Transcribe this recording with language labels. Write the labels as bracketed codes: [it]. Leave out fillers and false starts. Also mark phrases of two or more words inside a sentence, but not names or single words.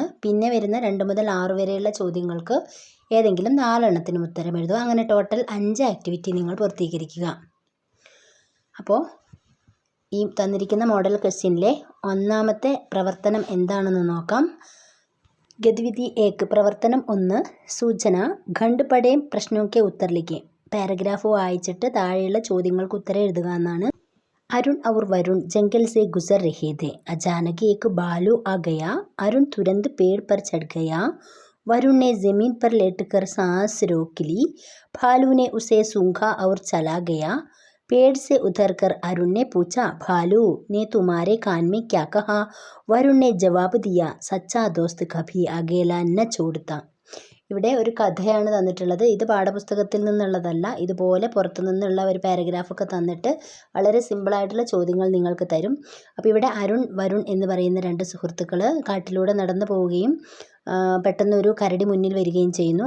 [ml] പിന്നെ വരുന്ന 2 മുതൽ 6 വരെയുള്ള ചോദ്യങ്ങൾക്ക് ഏതെങ്കിലും 4 എണ്ണത്തിനും ഉത്തരം എഴുതുക. അങ്ങനെ ടോട്ടൽ 5 ആക്ടിവിറ്റി നിങ്ങൾ പൂർത്തീകരിക്കുക. അപ്പോൾ ഈ തന്നിരിക്കുന്ന മോഡൽ ക്വസ്റ്റ്യനിലെ ഒന്നാമത്തെ പ്രവർത്തനം എന്താണെന്ന് നോക്കാം. [hi] ഗതിവിധി 1 പ്രവർത്തനം 1 सूचना खंड पढ़ें प्रश्नों के उत्तर लिखें. [ml] പാരഗ്രാഫ് വായിച്ചിട്ട് താഴെയുള്ള ചോദ്യങ്ങൾക്ക് ഉത്തരം എഴുതുക എന്നാണ്. [hi] अरुण और वरुण जंगल से गुजर रहे थे. अचानक एक भालू आ गया. अरुण तुरंत पेड़ पर चढ़ गया. वरुण ने जमीन पर लेटकर सांस रोक ली. भालू ने उसे सूंघा और चला गया. पेड़ से उतरकर अरुण ने पूछा, भालू ने तुम्हारे कान में क्या कहा? वरुण ने जवाब दिया, सच्चा दोस्त कभी अकेला न छोड़ता. [ml] ഇവിടെ ഒരു കഥയാണ് തന്നിട്ടുള്ളത്. ഇത് പാഠപുസ്തകത്തിൽ നിന്നുള്ളതല്ല. ഇതുപോലെ പുറത്തു നിന്നുള്ള ഒരു പാരഗ്രാഫൊക്കെ തന്നിട്ട് വളരെ സിമ്പിളായിട്ടുള്ള ചോദ്യങ്ങൾ നിങ്ങൾക്ക് തരും. അപ്പോൾ ഇവിടെ അരുൺ വരുൺ എന്ന് പറയുന്ന 2 സുഹൃത്തുക്കൾ കാട്ടിലൂടെ നടന്നു പോവുകയും പെട്ടെന്ന് ഒരു കരടി മുന്നിൽ വരികയും ചെയ്യുന്നു.